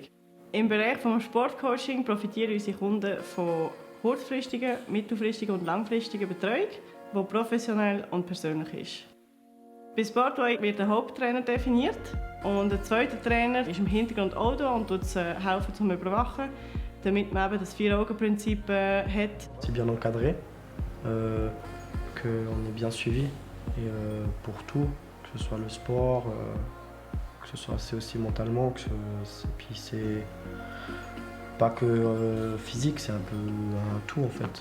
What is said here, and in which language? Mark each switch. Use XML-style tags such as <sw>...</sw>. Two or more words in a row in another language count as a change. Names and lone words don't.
<de>Im Bereich des Sportcoaching profitieren unsere Kunden von kurzfristiger, mittelfristiger und langfristiger Betreuung, die professionell und persönlich ist. Bei Sportway wird der Haupttrainer definiert und der zweite Trainer ist im Hintergrund auch da und helfen zum Überwachen, damit man eben das Vier-Augen-Prinzip hat.</de> <fr>C'est bien encadré, qu'on est bien suivi et pour tout, que ce soit le sport, que ce soit c'est aussi mentalement, puis c'est pas que physique, c'est un peu un tout en fait.</fr>